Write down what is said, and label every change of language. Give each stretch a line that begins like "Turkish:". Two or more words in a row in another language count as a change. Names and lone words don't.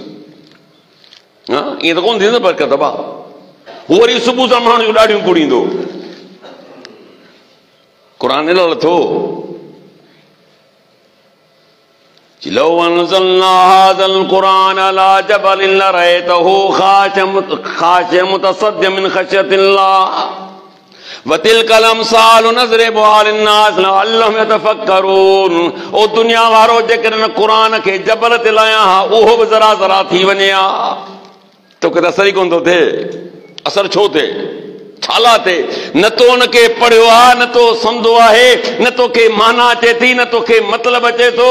Sindhi: ईअं त कोन थींदो बरकत भाउ। हू वरी सुबुह सां माण्हू जूं ॾाढियूं कुड़ींदो। क़ुर ॾिनल थो,
Arabic: لو أنزلنا هذا القرآن على جبل لرأيته خاشعا متصدعا من خشية الله وتلك الأمثال نضربها للناس لعلهم يتفكرون.
Sindhi: ओ दुनिया वारो जेकॾहिं क़ुर खे जबल ते लाया हा, उहो बि ज़रा ज़रा थी वञे हा, तोखे त असर ई कोन थो थिए। असर छो थिए? छाला ते? न तो उनखे पढ़ियो आहे, न तो सम्झो आहे, न तोखे माना अचे थी, न तोखे मतिलब अचे थो।